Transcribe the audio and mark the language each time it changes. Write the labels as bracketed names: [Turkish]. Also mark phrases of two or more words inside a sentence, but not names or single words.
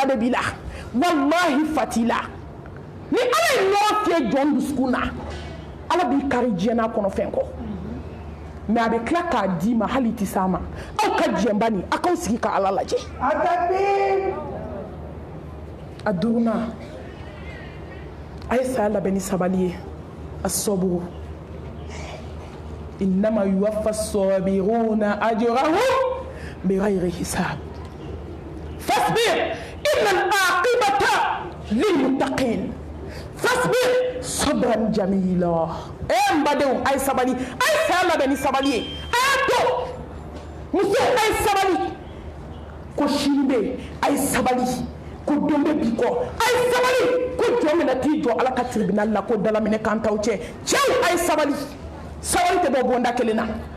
[Bambara] de b'i la wallahi fa t'i la ni ala ye ɲɔgɔn fiyɛ jɔn dusukun na ala b'i kari diɲɛna kɔnɔ fɛn kɔ mais a bɛ tila k'a d'i ma hali tɛ s'a ma aw ka diɲɛba nin aw k'aw sigi ka ala lajɛ a 5nan a ye saya labɛn ni sabali ye a sɔburu [Arabic] إنما يوفى الصابرون أجرهم بغير حساب فاصبر إن العاقبة للمتقين فاصبر صبرا جميلا [Bambara] n badenw a ye sabali a ye saya labɛn ni sabali ye a y'a to muso a ye sabali ko sini bɛ yen a ye sabali ko don bɛ bi kɔ a ye sabali ko jɔn min na t'i jɔ ala ka tribunal la ko dalaminɛ kan t'aw cɛ cɛw a ye sabali sabali tɛ bɔ bonda kelen na